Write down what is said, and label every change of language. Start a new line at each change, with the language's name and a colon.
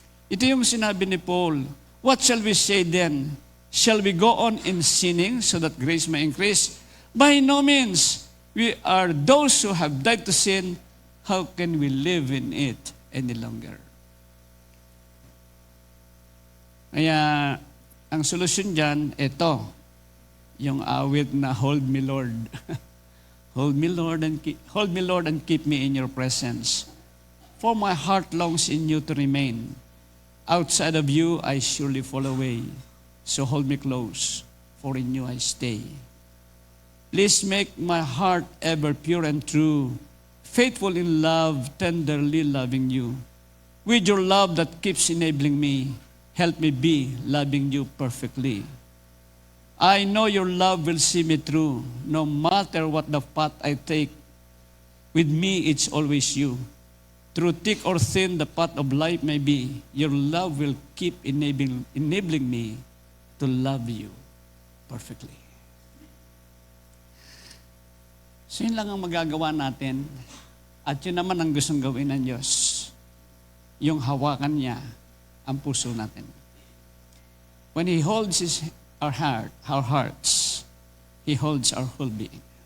Filipino: Ito yung sinabi ni Paul,
English: what shall we say then? Shall we go on in sinning so that grace may increase? By no means. We are those who have died to sin. How can we live in it any longer?
Filipino: Kaya, ang solusyon dyan, ito, yung awit na hold me Lord.
English: Hold me Lord and keep me in your presence. For my heart longs in you to remain. Outside of you, I surely fall away. So hold me close, for in you I stay. Please make my heart ever pure and true, faithful in love, tenderly loving you. With your love that keeps enabling me, help me be loving you perfectly. I know your love will see me through, no matter what the path I take. With me, it's always you. Through thick or thin the path of life may be, your love will keep enabling me to love you perfectly.
Filipino: So yun lang ang magagawa natin, at yun naman ang gustong gawin ng Diyos. Yung hawakan niya ang puso natin.
English: When He holds our hearts, He holds our whole being.